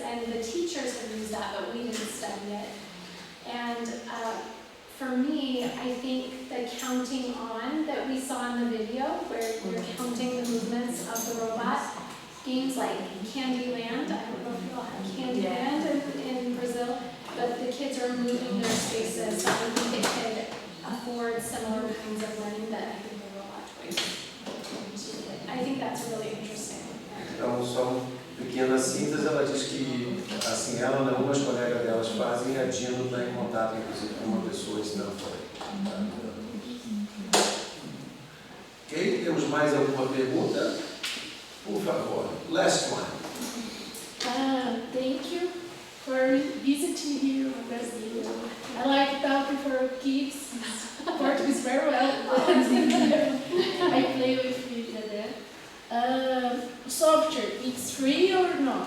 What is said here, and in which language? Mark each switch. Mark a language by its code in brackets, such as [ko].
[en] And the teachers have used that, but we didn't study it. And for me, I think the counting on that we saw in the video, where you're counting the movements of the robot, games like Candyland, I don't know if you all have Candyland in Brazil, but the kids are moving their spaces, so I think it could afford similar kinds of learning that I think the robot toys. I think that's really interesting. [pt] Então, só pequena síntese, ela diz que, assim, ela e algumas colegas delas fazem, e a Dino está em contato, inclusive, com uma pessoa ensinando por aí. Ok? Temos mais alguma pergunta? Por favor. [en] Last one. Thank you for visiting here in Brazil. I like talking for kids. Portuguese very well. I play with you there. Software, it's free or not?